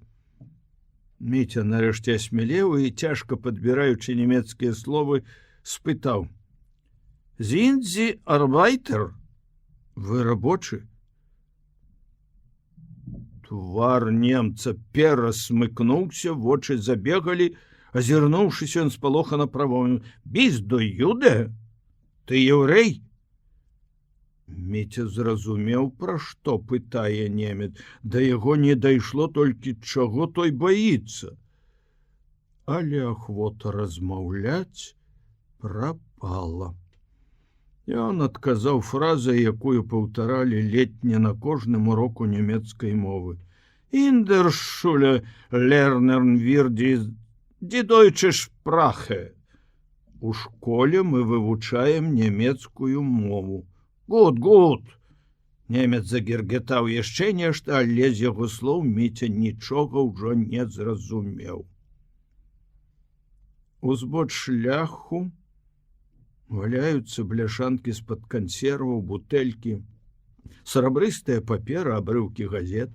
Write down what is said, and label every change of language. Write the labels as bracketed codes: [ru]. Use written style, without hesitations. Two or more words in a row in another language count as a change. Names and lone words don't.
[be] Міця нарэшце асмялеў і, цяжка падбіраючы нямецкія словы, спытаў: [de] «Sind Sie Arbeiter? [be] Вы рабочы?» Твар немца перасмыкнуўся, вочы забегалі, азірнуўшыся, ён спалохана прамовіў: [de] «Bist du Jude? [be] Ты яўрэй?» Міця зразумеў, пра што пытае немец. Да яго не дайшло толькі, чаго той баіцца. Але ахвота размаўляць прапала. Ён адказаў фразай, якую паўтаралі летне на кожным уроку нямецкай мовы. [de] «In der Schule lernen wir die deutsche Sprache». [be] У школе мы вывучаем нямецкую мову. [de] «Gut, gut!» [be] Немец загергетаў яшчэ нешта, але з яго слоў Міця нічога ўжо не зразумеў. Узбоч шляху валяюцца бляшанкі з-пад кансерваў, бутэлькі, срабрыстая папера, абрыўкі газет.